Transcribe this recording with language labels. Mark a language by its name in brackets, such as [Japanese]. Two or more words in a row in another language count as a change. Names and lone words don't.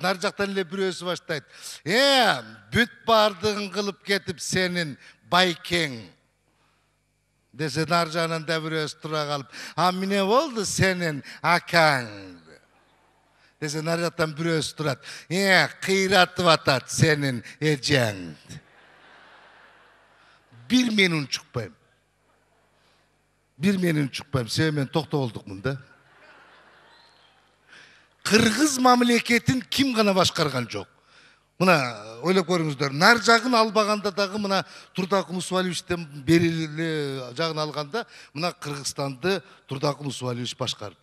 [Kyrgyz] Нар жактан эле бирөөсү баштайт. Бүт бардыгын кылып кетип сенин байкең. Десе нар жагынан да бирөөсү тура калып, эмне болду сенин акаң? Десе нар жактан бирөөсү турат. Кыйратып атат сенин эжең. Bir menün çıkpayım. Себеби мен токтогулдукмун да. Кыргыз мамлекетин ким гана башкарган жок. Мына ойлоп көрүңүздөр. Нар жагын албаганда дагы мына Турдакул Мусабалиевичтен бериле жагын алганда, мына Кыргызстанды Турдакул Мусабалиевич башкарды.